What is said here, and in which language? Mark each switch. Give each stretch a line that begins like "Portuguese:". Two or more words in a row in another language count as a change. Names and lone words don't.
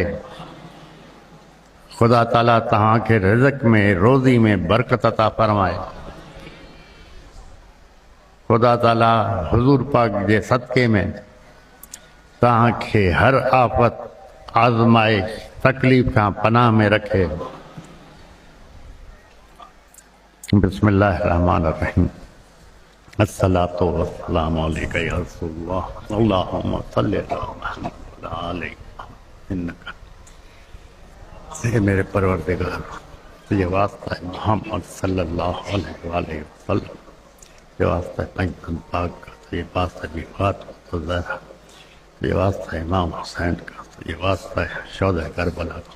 Sindhi: ख़ुदा ताला तव्हांखे रिज़्क़ में, रोज़ी में बरकत अता फरमाए। ख़ुदा ताला हुज़ूर पाक जे सदक़े में तव्हांखे हर आफ़त, आज़माइश, तकलीफ़ खां पनाह में रखे।
Arabic: بسم الله الرحمن الرحيم. الصلاة والسلام عليك يا رسول الله، اللهم صل على محمد وعلى آل إنك.
Urdu: ہے میرے پروردگار، تجھے واسطہ ہے محمد
Arabic: صلى الله عليه وسلم,
Urdu: تجھے واسطہ ہے پنجتن پاک کا، تجھے واسطہ ہے فاطمہ زہرا، تجھے واسطہ ہے امام حسین کا، تجھے واسطہ ہے شہدا کربلا کا.